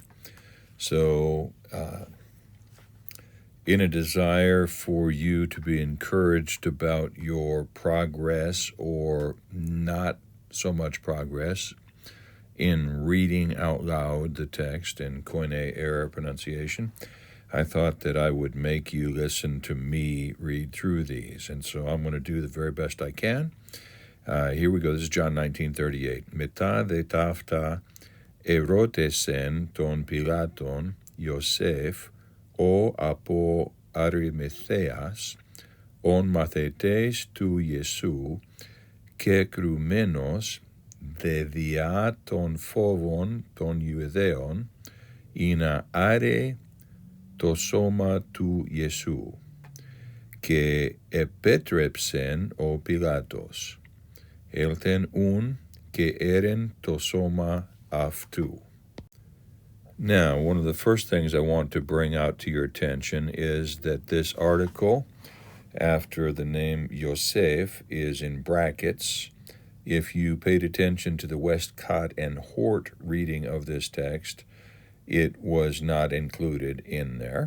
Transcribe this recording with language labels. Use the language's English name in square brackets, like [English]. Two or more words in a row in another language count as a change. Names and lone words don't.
[English] So, in a desire for you to be encouraged about your progress or not so much progress in reading out loud the text in Koine Era pronunciation, I thought that I would make you listen to me read through these. And so I'm going to do the very best I can. Here we go. This is John 19:38. [Greek] Μετὰ δὲ ταῦτα ἠρώτησεν τὸν Πιλᾶτον Ἰωσὴφ ὁ ἀπὸ Ἀριμαθαίας ὢν μαθητὴς τοῦ Ἰησοῦ κεκρυμμένος δὲ διὰ τὸν φόβον τῶν Ἰουδαίων ἵνα ἄρῃ τὸ σῶμα τοῦ Ἰησοῦ καὶ ἐπέτρεψεν ὁ Πιλᾶτος ἦλθεν οὖν καὶ ἦρεν τὸ σῶμα αὐτοῦ. [English] Now, one of the first things I want to bring out to your attention is that this article after the name Yosef is in brackets. If you paid attention to the Westcott and Hort reading of this text, it was not included in there.